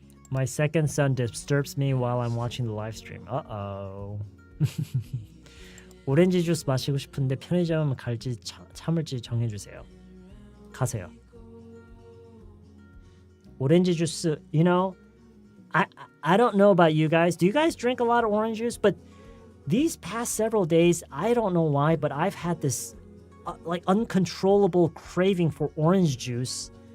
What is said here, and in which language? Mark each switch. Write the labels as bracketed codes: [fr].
[en] My second son disturbs me while I'm watching the live stream. Uh-oh. [ko] 오렌지 주스 마시고 싶은데 편의점 갈지 참을지 정해주세요. 가세요. 오렌지 주스, [en] I don't know about you guys. Do you guys drink a lot of orange juice? But these past several days, I don't know why, but I've had this uncontrollable craving for orange juice.